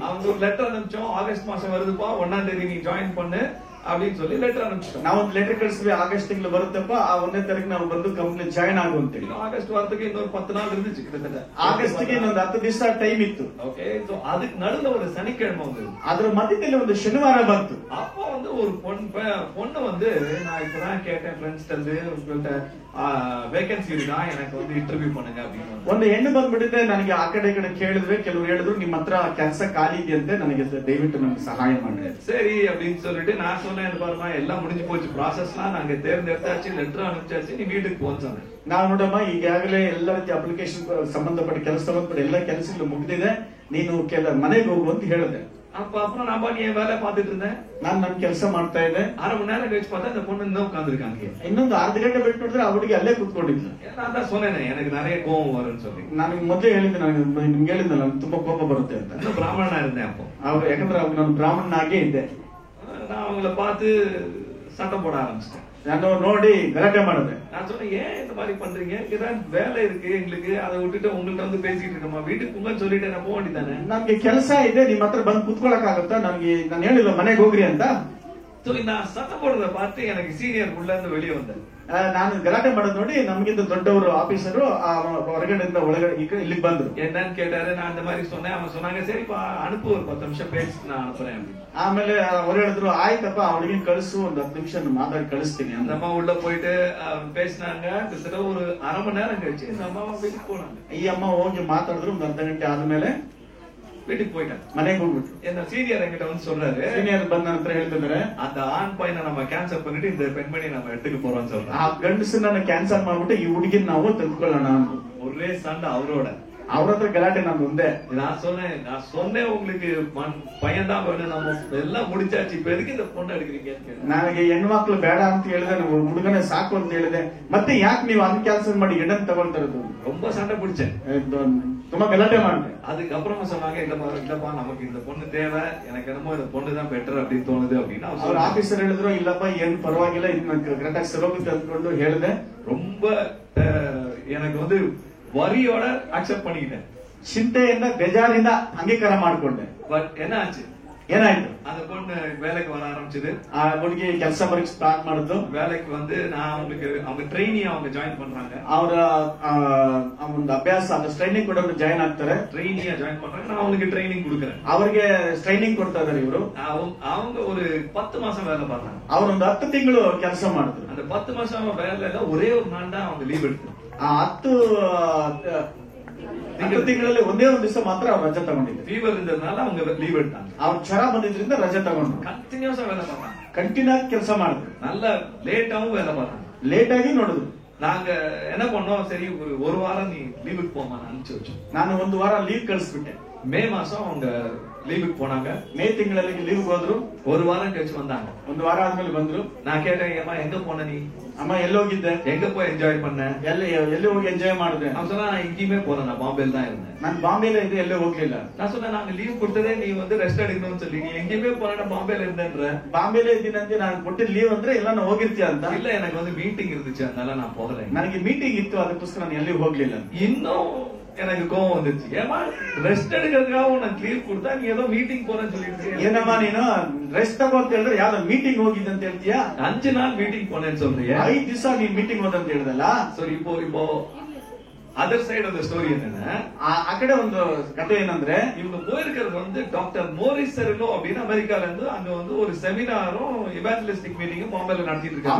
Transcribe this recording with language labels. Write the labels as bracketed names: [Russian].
[Tamil] அவங்க ஒரு letter அனுப்பிச்சோம், August மாசம் வருதுப்பா, 1ஆம் தேதி நீ ஜாயின் பண்ணு அப்படின்னு சொல்லி லெட்டர் அனுப்பிச்சோம். [Kannada] ನಾವು ಒಂದು ಲೆಟರ್ ಕಳಿಸಿದ್ವಿ, ಆಗಸ್ಟ್ ತಿಂಗಳು ಬರುತ್ತಪ್ಪ, ಆ 1ನೇ ತಾರೀಕು ನಾವು ಬಂದು ಕಂಪ್ನಿ ಜಾಯಿನ್ ಆಗು ಅಂತೇಳಿ. [Tamil] ಆಗಸ್ಟ್ வரதுக்கு இன்னொரு 10 நாள் இருந்துச்சு கிட்டத்தட்ட. [Kannada] ಆಗಸ್ಟ್ಗೆ ಇನ್ನೊಂದು 10 ದಿವಸ ಟೈಮ್ ಇತ್ತು. [Tamil] ஓகே, சோ அதுக்கு நடுவுல ஒரு சனிக்கிழமை வந்தது. [Kannada] ಅದರ ಮಧ್ಯದಲ್ಲಿ ಒಂದು ಶನಿವಾರ ಬಂತು. [Tamil] அப்போ வந்து ஒரு பொண்ணு வந்து, நான் இப்பதான் கேட்டேன் ஃப்ரெண்ட்ஸ் இருந்து, உங்கள்ட்ட வேகன்சி இருக்கா, எனக்கு வந்து இன்டர்வியூ பண்ணுங்க அப்படின்னு. [Kannada] ಒಂದು ಹೆಣ್ಣು ಬಂದ್ಬಿಟ್ಟಿದೆ. ನನಗೆ ಆ ಕಡೆ ಕೇಳಿದ್ರೆ, ಕೆಲವರು ಹೇಳಿದ್ರು ನಿಮ್ಮ ಹತ್ರ ಕೆಲಸ ಖಾಲಿ ಇದೆಯಂತೆ, ನನಗೆ ದಯವಿಟ್ಟು ನನಗೆ ಸಹಾಯ ಮಾಡಿ. [Tamil] சரி அப்படின்னு சொல்லிட்டு நான் சொன்னேன், பாருமா எல்லாம் முடிஞ்சு போச்சு, ப்ராசஸ்லாம் நாங்க தேர்ந்தெடுத்தாச்சு, லெட்டர் அனுப்பிச்சாச்சு, நீ வீட்டுக்கு போன்னு சொன்னேன். [Kannada] ನಾವು ನೋಡಮ್ಮ, ಈಗಾಗಲೇ ಎಲ್ಲ ರೀತಿ ಅಪ್ಲಿಕೇಶನ್ ಸಂಬಂಧಪಟ್ಟ ಕೆಲಸ ಸಂಬಂಧಪಟ್ಟ ಎಲ್ಲ ಕೆಲಸಗಳು ಮುಗಿದಿದೆ, ನೀನು ಮನೆಗೆ ಹೋಗು ಅಂತ ಹೇಳಿದೆ. [Tamil] அப்புறம் நான் பாட்டு என் வேலை பார்த்துட்டு இருந்தேன். [Kannada] ನಾನು ನನ್ನ ಕೆಲಸ ಮಾಡ್ತಾ ಇದ್ದೆ. [Tamil] 1/2 மணி நேரம் கழிச்சு பார்த்தா இந்த பொண்ணு இன்னும் உட்காந்துருக்காங்க. [Kannada] ಇನ್ನೊಂದು ಅರ್ಧ ಗಂಟೆ ಬಿಟ್ಟು ನೋಡಿದ್ರೆ ಆ ಹುಡುಗಿ ಅಲ್ಲೇ ಕೂತ್ಕೊಂಡಿದ್ಲು. [Tamil] நான் தான் சொன்னேன், எனக்கு நிறைய கோவம் வரும்னு சொல்லி. [Kannada] ನಾನು ಮೊದಲೇ ಹೇಳಿದ್ದೆ, ನಿಮ್ಗೆ ಹೇಳಿದ್ನಲ್ಲ, ನನಗೆ ತುಂಬಾ ಕೋಪ ಬರುತ್ತೆ ಅಂತ. [Tamil] இன்னும் பிராமணனா இருந்தேன் அப்போ. [Kannada] ಯಾಕಂದ್ರೆ ನಾನು ಬ್ರಾಹ್ಮಣನಾಗೇ ಇದ್ದೆ. [Tamil] நான் அவங்கள பார்த்து சண்டை போட ஆரம்பிச்சிட்டேன். [Kannada] ನಾನು ನೋಡಿ ಗಲಾಟೆ ಮಾಡಿದೆ. [Tamil] நான் சொன்னேன், ஏன் இந்த மாதிரி பண்றீங்க, இதான் வேலை இருக்கு எங்களுக்கு, அதை விட்டுட்டு உங்கள்ட்ட வந்து பேசிட்டு இருக்கோமா, வீட்டுக்கு போங்கன்னு சொல்லிட்டு நான் போக வேண்டியதானே. [Kannada] ನನ್ಗೆ ಕೆಲಸ ಇದೆ, ನಿಮ್ ಹತ್ರ ಬಂದು ಕುತ್ಕೊಳಕ್ ಆಗುತ್ತಾ, ನನಗೆ ನಾನು ಹೇಳಿಲ್ಲ ಮನೆಗೆ ಹೋಗ್ರಿ ಅಂತ. [Tamil] நான் சண்டை போடுறத பார்த்து எனக்கு சீனியர் உள்ள இருந்து வெளியே வந்தேன். [Kannada] ನಾನು ಗಲಾಟೆ ಮಾಡೋದು ನೋಡಿ ನಮಗಿಂತ ದೊಡ್ಡವರು ಆಫೀಸರು ಹೊರಗಡೆಯಿಂದ ಒಳಗಡೆ ಇಲ್ಲಿಗೆ ಬಂದ್ರು. [Tamil] என்னன்னு கேட்டாரு, நான் இந்த மாதிரி சொன்னேன். அவங்க சொன்னாங்க, சரிப்பா அனுப்பு, ஒரு 10 நிமிஷம் பேசி நான் அனுப்புறேன். [Kannada] ಆಮೇಲೆ ಅವ್ರು ಹೇಳಿದ್ರು, ಆಯ್ತಪ್ಪ ಅವಳಿಗೆ ಕಳಿಸು, ಒಂದು 10 ನಿಮಿಷ ಮಾತಾಡಿ ಕಳಿಸ್ತೀನಿ. [Tamil] அந்த அம்மா உள்ள போயிட்டு பேசினாங்க. கிட்டத்தட்ட ஒரு 1/2 மணி நேரம் கழிச்சு இந்த அம்மா வீட்டுக்கு போனாங்க. [Kannada] ಈ ಅಮ್ಮ ಹೋಗಿ ಮಾತಾಡಿದ್ರು. ಒಂದು ಅರ್ಧ ಗಂಟೆ ಆದ್ಮೇಲೆ [Tamil] வீட்டுக்கு போயிட்டாங்க. [Kannada] ಮನೆಗೆ ಹೋಗ್ಬಿಟ್ರು. [Tamil] என்ன சீனியர் என்கிட்ட வந்து சொல்றாரு, [Kannada] ಸೀನಿಯರ್ ಬಂದ ನಂತರ ಹೇಳ್ತಿದ್ದಾರೆ, [Tamil] அந்த ஆண் பையனை நம்ம கேன்சல் பண்ணிட்டு இந்த பெண்மணி நம்ம எடுத்துக்க போறோம்னு சொல்றாங்க. [Kannada] ಆ ಗಂಡಸನ್ನ ಕ್ಯಾನ್ಸಲ್ ಮಾಡ್ಬಿಟ್ಟು ಈ ಹುಡುಗಿನ ನಾವು ತೆಗೆದುಕೊಳ್ಳೋಣ. [Tamil] ஒரே சண்டை அவரோட. [Kannada] ಅವ್ರ ಹತ್ರ ಗಲಾಟೆ ನಮ್ದು ಒಂದೇ. [Tamil] நான் சொன்னேன் உங்களுக்கு பையன் தான் வேணும், நம்ம எல்லாம் முடிச்சாச்சு, இப்ப எதுக்கு இந்த பொண்ணு எடுக்கிறீங்க? [Kannada] ನನಗೆ ಹೆಣ್ಮಕ್ಳು ಬೇಡ ಅಂತ ಹೇಳಿದೆ, ನಾವು ಹುಡುಗನೇ ಸಾಕು ಅಂತ ಹೇಳಿದೆ. ಮತ್ತೆ ಯಾಕೆ ನೀವು ಅದ್ ಕೆಲಸ ಮಾಡಿ ಹೆಣ್ಣನ್ ತಗೊಳ್ತಾರದು? [Tamil] ரொம்ப சண்டை பிடிச்சேன், [Kannada] ತುಂಬಾ ಗಲಾಟೆ ಮಾಡಿದೆ. [Tamil] அதுக்கப்புறமா சொன்னாங்க, இல்லப்பா நமக்கு இந்த பொண்ணு தேவை, எனக்கு என்னமோ இந்த பொண்ணு தான் பெட்டர் அப்படின்னு தோணுது அப்படின்னு [Kannada] ಅವ್ರ ಆಫೀಸರ್ ಹೇಳಿದ್ರು, ಇಲ್ಲಪ್ಪ ಏನ್ ಪರವಾಗಿಲ್ಲ, ಇದನ್ನ ಕರೆಕ್ಟಾಗಿ ಸರೋಗುತ್ತೆ ಅಂದ್ಕೊಂಡು ಹೇಳಿದೆ. [Tamil] ரொம்ப எனக்கு வந்து வரியோட அக்செப்ட் பண்ணிக்கிட்டேன், [Kannada] ಚಿಂತೆಯಿಂದ ಬೇಜಾರಿಂದ ಅಂಗೀಕಾರ ಮಾಡ್ಕೊಂಡೆ. [Tamil] பட் என்ன ஆச்சு, [Kannada] ಏನಾಯ್ತು? [Tamil] அந்த பொண்ணு வேலைக்கு வர ஆரம்பிச்சது. [Kannada] ಆ ಹುಡುಗಿ ಕೆಲಸ ಬರಕ್ ಸ್ಟಾರ್ಟ್ ಮಾಡಿದ್ದು. [Tamil] வேலைக்கு வந்து நான் அவங்க ட்ரைனிங் அவங்க ಜಾಯಿನ್ பண்றாங்க, [Kannada] ಅವರ ಒಂದು ಅಭ್ಯಾಸ அந்த ಟ್ರೈನಿಂಗ್ ಕೂಡ ಜಾಯಿನ್ ಆಗ್ತಾರೆ. [Tamil] ட்ரைனியா ಜಾಯಿನ್ பண்றாங்க, நான் அவங்களுக்கு ட்ரைனிங் கொடுக்கறேன். [Kannada] ಅವ್ರಿಗೆ ಟ್ರೈನಿಂಗ್ ಕೊಡ್ತಾ ಇದಾರೆ ಇವರು. [Tamil] அவங்க ஒரு 10 மாசம் வேலை பார்த்தாங்க, [Kannada] ಅವರೊಂದು 10 ತಿಂಗಳು ಕೆಲಸ ಮಾಡಿದ್ರು. [Tamil] அந்த 10 மாசம் வேலையில ஒரே ஒரு நாள் தான் அவங்க ಲೀವ್ எடுத்து, [Kannada] ಆ 10 ತಿಂಗಳಲ್ಲಿ ಒಂದೇ ಒಂದು ದಿವಸ ಮಾತ್ರ ಅವ್ರು ರಜೆ ತಗೊಂಡಿದ್ರು. [Tamil] ಫೀವರ್ ಇದ್ದದ್ನಾಲ அவங்க ಲೀವ್ எடுத்தாங்க. [Kannada] ಅವ್ರ ಜ್ವರ ಬಂದಿದ್ರಿಂದ ರಜೆ ತಗೊಂಡ್ರು. [Tamil] ಕಂಟಿನ್ಯೂಸ್ வேலை பார்த்தாங்க, [Kannada] ಕಂಟಿನ್ಯೂ ಆಗಿ ಕೆಲಸ ಮಾಡಿದ್ರು. [Tamil] நல்ல லேட்டாவும் வேலை பார்த்தாங்க. [Kannada] ಲೇಟ್ ಆಗಿ ನೋಡಿದ್ರು. [Tamil] நாங்க என்ன பண்ணோம், சரி ஒரு வாரம் நீ லீவுக்கு போமா அனுப்பிச்சு வச்சோம். [Kannada] ನಾನು ಒಂದು ವಾರ ಲೀವ್ ಕಳಿಸ್ಬಿಟ್ಟೆ. [Tamil] மே மாசம் அவங்க லீவுக்கு போனாங்க, [Kannada] ಮೇ ತಿಂಗಳಲ್ಲಿ ಲೀವ್ ಹೋದ್ರು. [Tamil] ஒரு வாரம் கழிச்சு வந்தாங்க, [Kannada] ಒಂದು ವಾರ ಆದ್ಮೇಲೆ ಬಂದ್ರು. [Tamil] நான் கேட்டேன், ஏமா எங்க போன நீ? [Kannada] ಅಮ್ಮ ಎಲ್ಲೋಗಿದ್ದೆ? [Tamil] எங்க போய் என்ஜாய் பண்ண? [Kannada] ಎಲ್ಲಿ ಹೋಗಿ ಎಂಜಾಯ್ ಮಾಡಿದೆ? [Tamil] அவன் சொன்னா, நான் எங்கேயுமே போல, நான் பாம்பேல தான் இருந்தேன். [Kannada] ನಾನು ಬಾಂಬೆல ಇದೆ, ಎಲ್ಲೇ ಹೋಗ್ಲಿಲ್ಲ. [Tamil] நான் சொன்னேன், நாங்க லீவ் கொடுத்ததே நீ வந்து ரெஸ்ட் எடுக்கணும்னு சொல்லி, நீ எங்கேயுமே போல, நான் பாம்பேல இருந்தேன்ற. [Kannada] ಬಾಂಬೆಲೇ ಇದ್ದೀನಂತೆ ನಾನು ಕೊಟ್ಟಿದ್ದ ಲೀವ್ ಅಂದ್ರೆ ಎಲ್ಲ ನಾನು ಹೋಗಿರ್ತೀಯ ಅಂತ. [Tamil] இல்ல, எனக்கு வந்து மீட்டிங் இருந்துச்சு, அதனால நான் போகல. [Kannada] ನನಗೆ ಮೀಟಿಂಗ್ ಇತ್ತು, ಅದಕ್ಕೋಸ್ಕರ ನಾನು ಎಲ್ಲಿ ಹೋಗ್ಲಿಲ್ಲ. [Tamil] இன்னும் எனக்கு கோவம் வந்துச்சு, ஏமா ரெஸ்ட் எடுக்கிறதுக்காக உனக்கு லீவ் கொடுத்தா நீ ஏதோ மீட்டிங் போறேன்னு சொல்லிட்டு [Kannada] ಏನಮ್ಮ ನೀನು ರೆಸ್ಟ್ ತಗೋ ಅಂತ ಹೇಳಿದ್ರೆ ಯಾವ್ದೋ ಮೀಟಿಂಗ್ ಹೋಗಿದ್ದೆ ಅಂತ ಹೇಳ್ತೀಯಾ? [Tamil] 5 நாள் மீட்டிங் போனேன்னு சொல்றியா? [Kannada] 5 ದಿವಸ ನೀನ್ ಮೀಟಿಂಗ್ ಹೋದಂತ ಹೇಳಿದಲ್ಲ. [Tamil] ಸರಿ, இப்போ [English] other side of the story [Tamil] என்னன்னா, [Kannada] ಆ ಕಡೆ ಒಂದು ಕಥೆ ಏನಂದ್ರೆ, [Tamil] இவங்க போயிருக்கிறது வந்து டாக்டர் மோரிஸ் செரிலோ அப்படின்னு அமெரிக்கால இருந்து அங்க வந்து ஒரு செமினாரும் இவாஞ்சலிஸ்டிக் மீட்டிங்கும் பாம்பேல நடத்திட்டு இருக்காங்க.